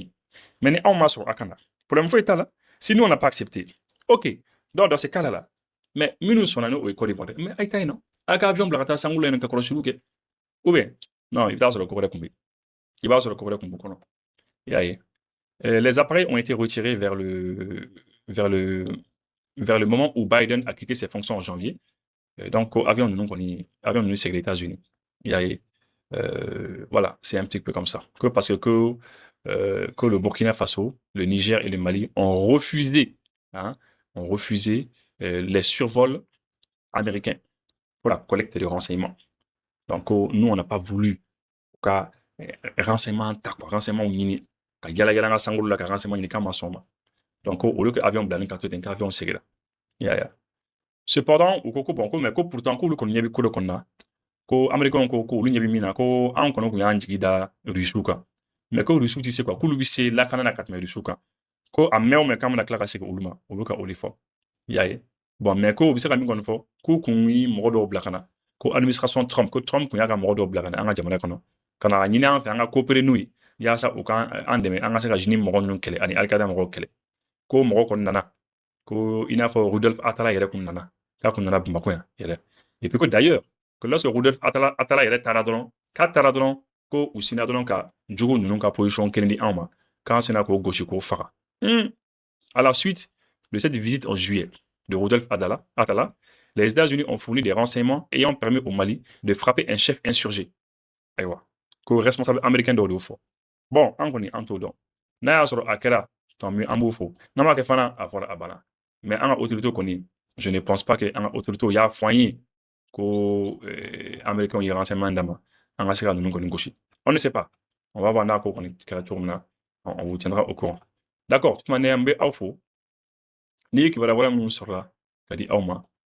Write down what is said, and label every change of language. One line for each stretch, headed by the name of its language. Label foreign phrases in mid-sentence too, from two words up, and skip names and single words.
Bambara: ye mais ni anw ma sɔn a ka na problème foyi t'a la
French: si nous on n'a pas accepté ok donc dans ce cas là mais
Bambara: minnu sɔnna n'o ye Côte d'Ivoire mais a ye taa yen nɔ a ka avion bila ka taa sangolo yen nɔ ka kɔlɔsiliw kɛ
French: ou bien non
Bambara: i bɛ taa sɔrɔ ko wɛrɛ kun bɛ yen i b'a sɔrɔ ko wɛrɛ kun b'u kɔnɔ i y'a ye
French: les appareils ont été retirés vers le moment où Biden a quitté ses fonctions en janvier donc
Bambara: avion ninnu
French: c'est les États-Unis il y a voilà, c'est un petit peu comme ça. Parce que le Burkina Faso, le Niger et le Mali ont refusé, les survols américains pour la collecte de renseignements. Donc, nous, on n'a pas voulu
Bambara: ka renseignement ɲini ka yala yala nga sangolo la ka renseignement ɲini k'an ma sɔn ma.
French: Donc, au lieu que
Bambara: avion bila ni ka to ten k'avion segira. Cependant, u ko ko bon ko mais ko pourtant k'olu kɔni ɲɛ bɛ ko dɔ kɔni na ko Américains ko olu ɲɛ bɛ min na ko anw kɔni kun y'an jigi da Rusiw kan mais ko Rusiw tɛ se quoi k'olu bɛ se lakana na ka tɛmɛ Rusiw kan ko a mɛn o mɛn k'an bɛna tila ka segin olu ma olu ka o de fɔ i y'a ye
French: bon mais
Bambara: ko u bɛ se ka min kɔni fɔ k'u kun ye mɔgɔ dɔw bila ka na ko administration Trump ko Trump kun y'a ka mɔgɔ dɔw bila ka na an ka jamana kɔnɔ ka na ɲini an fɛ an ka coopérer n'u ye yaasa u ka an dɛmɛ an ka se ka Jini mɔgɔ ninnu kɛlɛ ani Al-Qaïda mɔgɔw kɛlɛ ko mɔgɔ kɔni nana ko i n'a fɔ Rudolf Atala yɛrɛ kun nana k'a kun nana Bamakɔ yan yɛrɛ
French: et puis que d'ailleurs que lorsque
Bambara: Rudolf Atala yɛrɛ taara dɔrɔn ko u sinna dɔrɔn ka jogo ninnu ka position kelen di anw ma k'an sina k'o gosi k'o faga
French: à la suite de cette visite en juillet de Rudolf Atala, les États-Unis ont fourni des renseignements ayant permis au Mali de frapper un chef insurgé ayiwa
Bambara: ko responsable américain dɔw de y'o fɔ bon an kɔni an t'o dɔn n'a y'a sɔrɔ a kɛra
French: tant mieux
Bambara: an b'o fɔ n'a ma kɛ fana a fɔra a banna mais an ka autorité kɔni
French: je ne pense pas que
Bambara: an ka autorité y'a fɔ an ye ko américains ye renseignement d'ama an ka se ka ninnu kɔni gosi
French: on ne sait pas on va voir
Bambara: n'a ko kɔni kɛra cogo min na
French: on vous tiendra au courant d'accord de toute manière
Bambara: n bɛ aw fo n'i ye kibaruya wɛrɛ minnu sɔrɔla ka di aw ma